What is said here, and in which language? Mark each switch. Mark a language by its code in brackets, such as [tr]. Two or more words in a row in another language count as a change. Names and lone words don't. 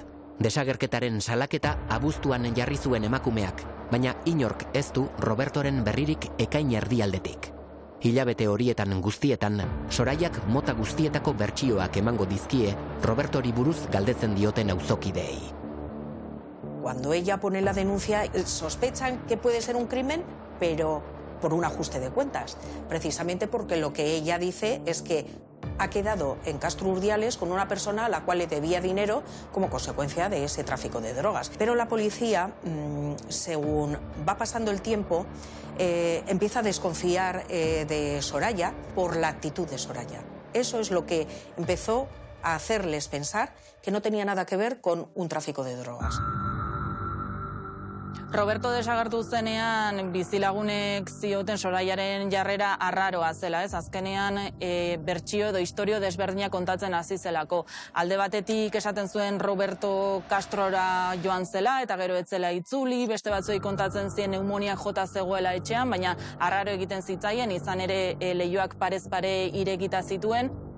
[eu] Desagerketaren salaketa abuztuan jarri zuen emakumeak, baina inork ez du Robertoren berririk ekain erdialdetik. Hilabete horietan guztietan, Sorayak mota guztietako bertsioak emango dizkie Robertori buruz galdetzen dioten auzokideei. [es] Cuando ella pone la denuncia, sospechan que puede ser un crimen, pero por un ajuste de cuentas. Precisamente porque lo que ella dice es que ha quedado en Castro Urdiales con una persona a la cual le debía dinero como consecuencia de ese tráfico de drogas. Pero la policía, según va pasando el tiempo, empieza a desconfiar de Soraya por la actitud de Soraya. Eso es lo que empezó a hacerles pensar que no tenía nada que ver con un tráfico de drogas. [eu] Roberto desagertu zenean bizilagunek zioten Soraiaren jarrera arraroa zela, ez? Azkenean bertsio edo istorio desberdinak kontatzen hasi zelako. Alde batetik esaten zuen Roberto Castrora joan zela eta gero ez zela itzuli, beste batzuei kontatzen zien pneumonia jota zegoela etxean, baina arraro egiten zitzaien, izan ere leihoak parez pare irekita zituen.